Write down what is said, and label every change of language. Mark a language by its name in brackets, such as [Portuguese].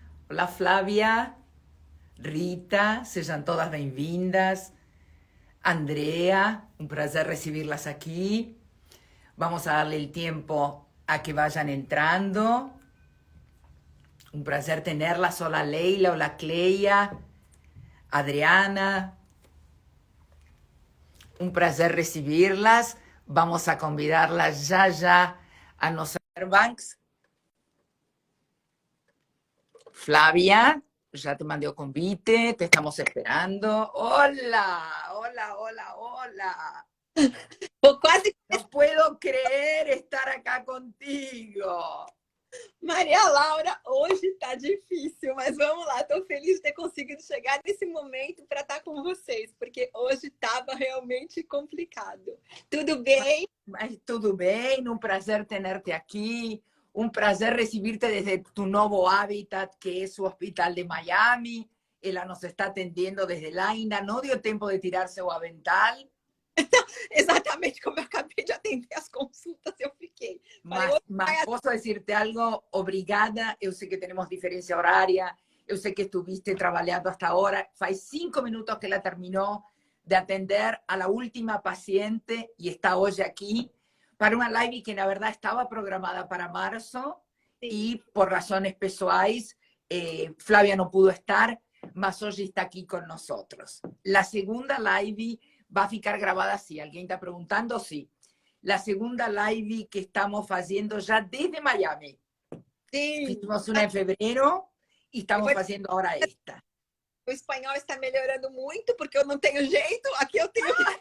[Portuguese] Olá, Flávia, Rita, sejam todas bem-vindas. [Spanish] Andrea, un placer recibirlas aquí. Vamos a darle el tiempo a que vayan entrando. Un placer tenerlas. Hola, Leila, hola, Cleia, Adriana. Un placer recibirlas. Vamos a convidarlas ya a nuestros Banks. Flavia, ya te mandé el convite, te estamos esperando. Hola, hola, hola, hola. [Portuguese] Vou quase. [Spanish] No puedo creer estar acá contigo. [Portuguese] Maria Laura, hoje tá difícil, mas vamos lá. Tô feliz de ter conseguido chegar nesse momento para estar com vocês, porque hoje estava realmente complicado. Tudo bem? Mas tudo bem, um prazer tenerte aqui, um prazer [Spanish] recibirte desde tu [Portuguese] novo hábitat, que es o Hospital de Miami. Ela nos está atendendo desde lá, ainda não deu tempo de [Spanish] tirarse [Portuguese] o avental. Exatamente como eu acabei de atender as consultas, eu fiquei. Mas posso [Spanish] decirte algo, [Portuguese] obrigada. Eu sei que temos diferença horária, eu sei que [Spanish] estuviste [Portuguese] trabalhando hasta agora. Faz 5 minutos que ela terminou de atender [Spanish] a la última paciente y está hoy aquí para una live que na verdad estaba programada para marzo y por razones pessoais Flavia no pudo estar, mas hoy está aquí con nosotros. La segunda live va a ficar grabada, si alguien está preguntando, sí. La segunda live que estamos haciendo ya desde Miami. [Portuguese] Sim. [Spanish] Hicimos una en febrero y estamos haciendo ahora esta. [Portuguese] O espanhol está melhorando muito, porque eu não tenho jeito, aqui eu tenho...